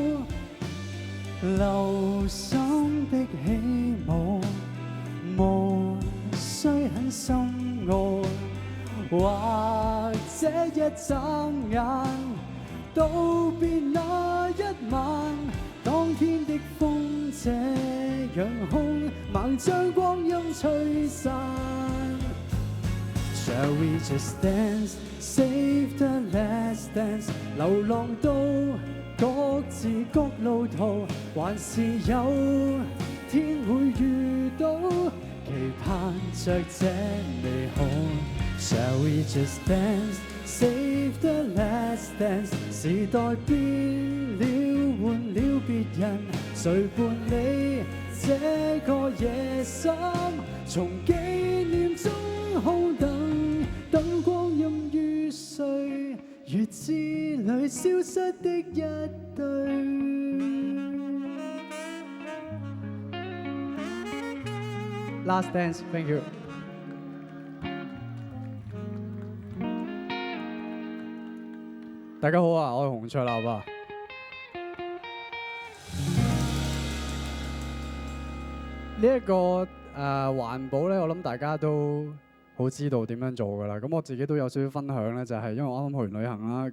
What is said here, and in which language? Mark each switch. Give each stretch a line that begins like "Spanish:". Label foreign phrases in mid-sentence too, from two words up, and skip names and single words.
Cantonese: 留心的起舞，無需很深奧，或者一眨眼，道別那一晚。當天的風這樣兇，猛將光陰吹散。
English: Shall we just dance, save the last dance？
Cantonese: 流浪到各自各路途，還是有天會遇到，期盼着這美好。
English: Shall we just dance, save the last dance？
Cantonese: 時代變了，換了別人，誰伴你這個夜深？從紀念中好等，等光陰於歲月之裏消失的一對。
English: Last dance, thank you。
Cantonese: 大家好啊，我係洪卓立啊。呢一個環保咧，我諗大家都好知道點樣做㗎啦。咁我自己都有少少分享咧，就係因為我啱啱去完旅行啦，